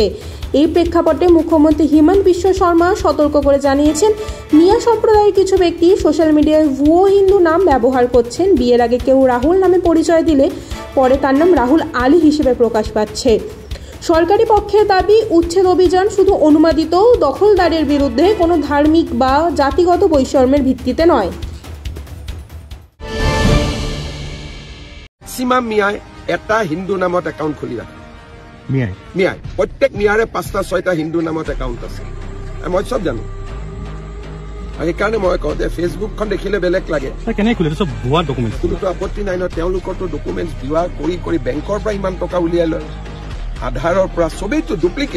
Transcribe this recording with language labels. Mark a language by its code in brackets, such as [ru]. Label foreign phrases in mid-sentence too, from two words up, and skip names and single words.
[bn] এই প্রেক্ষাপটে মুখ্যমন্ত্রী হিমন্ত বিশ্ব শর্মা সতর্ক করে জানিয়েছেন, মিয়া সম্প্রদায়ের কিছু ব্যক্তি সোশ্যাল মিডিয়ায় ভুয়ো হিন্দু নাম ব্যবহার করছেন। বিয়ের আগে কেউ রাহুল নামে পরিচয় দিলে পরে তার নাম রাহুল আলী হিসেবে প্রকাশ পাচ্ছে। সরকারি পক্ষের দাবি, উচ্ছেদ অভিযান শুধু অনুমোদিত দখলদারের বিরুদ্ধে কোনো ধার্মিক বা জাতিগত বৈষম্যের ভিত্তিতে নয়। [as] সীমা মিয়ায় এটা হিন্দু নামত একাউন্ট খুলি রাখে। মিয়ায় প্রত্যেক মিয়ারে ৫টা-৬টা হিন্দু নামত একাউন্ট আছে, মই চব জানো। সেইকাৰণে মই কওঁ যে ফেচবুকখন দেখিলে বেলেগ লাগে। কোনোতো আপত্তি নাই ন, তেওঁলোকৰতো ডকুমেণ্টছ দিওয়া কৰি বেংকৰ পৰা ইমান টকা উলিয়াই লয়, আধাৰৰ পৰা চবেইতো ডুপ্লিকেট।